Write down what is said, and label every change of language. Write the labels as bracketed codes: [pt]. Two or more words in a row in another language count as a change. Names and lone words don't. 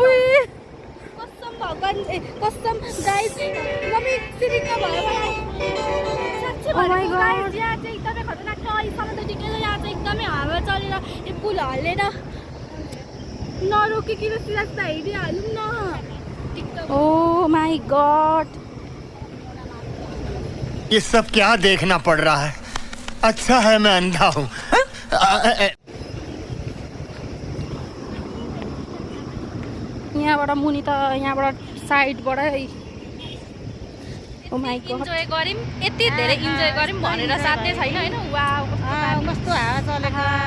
[ne] कसम भगवान कसम गाइस मम्मी सिरिङ भयो मलाई साच्चै [en] Oh my [ne] भनेको [en] God. [ne] गाइस यहाँ चाहिँ एकदमै खतरनाक छ। अहिलेसम्म त ठिकै छ, यहाँ चाहिँ एकदमै हावा चलेर यो पुल हल्लेर नरोकिकन सिधा सिधा हिँडिहालौँ न। टिकटक [en] Oh my God [hi] ये सब क्या देखना पड़ रहा है? अच्छा है मैं अंधा हूँ। [ne] यहाँबाट मुनि त यहाँबाट साइडबाटै [en] Oh my God [ne] इन्जोय गऱ्यौँ यति धेरै इन्जोय गऱ्यौँ भनेर साध्य छैन होइन। वाउ कस्तो हावा चलेको